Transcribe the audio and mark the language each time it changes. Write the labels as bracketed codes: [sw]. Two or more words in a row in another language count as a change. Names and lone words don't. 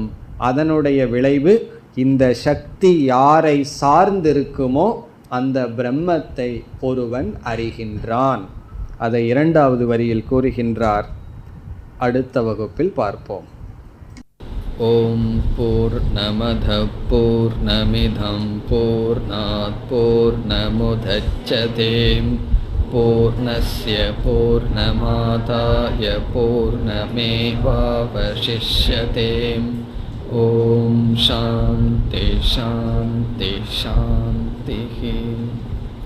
[ta] அதனுடைய விளைவு இந்த சக்தி யாரை சார்ந்திருக்குமோ அந்த பிரம்மத்தை ஒருவன் அறிகின்றான். அதை இரண்டாவது வரியில் கூறுகின்றார். அடுத்த வகுப்பில் பார்ப்போம். [sa] ॐ पूर्णमदः पूर्णमिदं पूर्णात् पूर्णमुदच्यते पूर्णस्य पूर्णमादाय पूर्णमेवावशिष्यते. ॐ शान्तिः शान्तिः शान्तिः.